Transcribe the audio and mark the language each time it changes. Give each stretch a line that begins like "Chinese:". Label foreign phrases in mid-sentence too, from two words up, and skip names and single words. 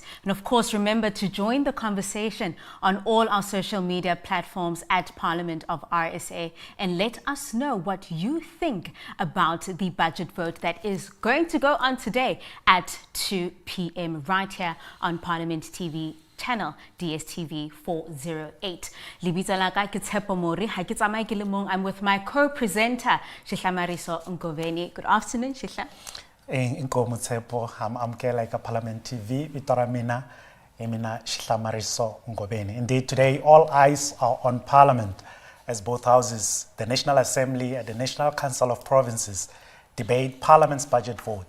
English: And of course, remember to join the conversation on all our social media platforms at Parliament of RSA and let us know what you think about the budget vote that is going to go on today at 2 p.m. right here on Parliament TV channel DSTV 408.
Southern Sotho: Libitsa la ka ke Tshepo Mori, ha ke tsamaye ke le mong.
English: I'm with my co-presenter Shihlamariso Ngoveni. Good afternoon, Shihla.
Tsonga: Inkomo Tshepo,
English: I'm like a Parliament TV
Tsonga: Vitoramina Emina Shihlamariso Ngoveni.
English: Indeed, today all eyes are on Parliament as both houses, the National Assembly and the National Council of Provinces, debate Parliament's budget vote.